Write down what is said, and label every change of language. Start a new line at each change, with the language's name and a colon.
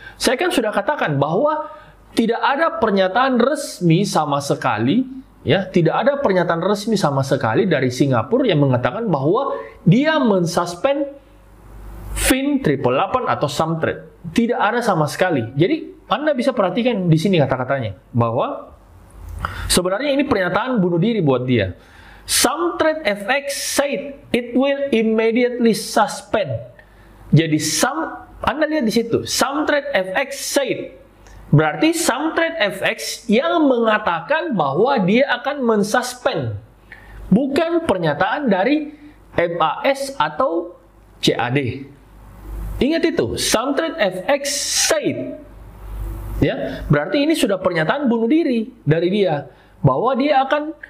Indonesian: Saya kan sudah katakan bahwa tidak ada pernyataan resmi sama sekali, ya, tidak ada pernyataan resmi sama sekali dari Singapura yang mengatakan bahwa dia mensuspend Fin 888 atau Samtrade. Tidak ada sama sekali. Jadi Anda bisa perhatikan di sini kata-katanya bahwa sebenarnya ini pernyataan bunuh diri buat dia.
English: Samtrade FX said it will immediately suspend.
Indonesian: Jadi Anda lihat di situ,
English: Samtrade FX said.
Indonesian: Berarti Samtrade FX yang mengatakan bahwa dia akan mensuspend. Bukan pernyataan dari MAS atau CAD. Ingat itu,
English: Samtrade FX said.
Indonesian: Ya, berarti ini sudah pernyataan bunuh diri dari dia bahwa dia akan.